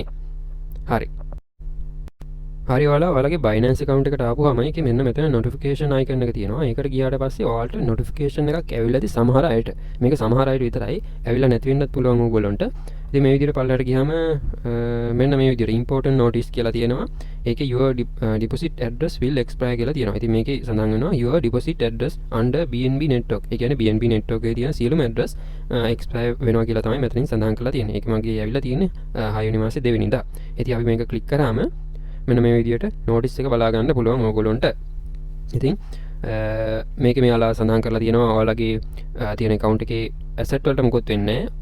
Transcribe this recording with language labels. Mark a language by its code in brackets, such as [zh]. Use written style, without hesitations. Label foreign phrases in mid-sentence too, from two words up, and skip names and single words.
[si] හරි. හරි ඔයාලගේ Binance account එකට ආපුවාම ඒකේ මෙන්න මෙතන [en] notification icon [si] එක තියෙනවා. ඒකට ගියාට පස්සේ ඔයාලට notification එකක් ඇවිල්ලාද සමහර අයට. මේක සමහර අයට විතරයි. ඇවිල්ලා නැති වෙන්නත් පුළුවන් ඕගොල්ලන්ට. ඉතින් මේ විදිහට පල්ලයට ගියාම මෙන්න මේ විදිහට [en] important notice [si] කියලා තියෙනවා. ඒකේ [en] your deposit address will expire [si] කියලා තියෙනවා. ඉතින් මේකේ සඳහන් වෙනවා [en] your deposit address under BNB network. [si] ඒ කියන්නේ BNB network එකේ තියෙන සියලුම address expire වෙනවා කියලා තමයි මෙතනින් සඳහන් කරලා තියෙන්නේ. ඒක මගේ ඇවිල්ලා තියෙන්නේ 6 වෙනි මාසේ 2 වෙනිදා. ඉතින් අපි මේක ක්ලික් කරාම මෙන්න මේ විදිහට නෝටිස් එක බලා ගන්න පුළුවන් ඕගොල්ලන්ට. ඉතින් මේකේ මෙයාලා සඳහන් කරලා තියෙනවා ඔයාලගේ තියෙන account එකේ asset වලට මොකොත් වෙන්නේ නැහැ.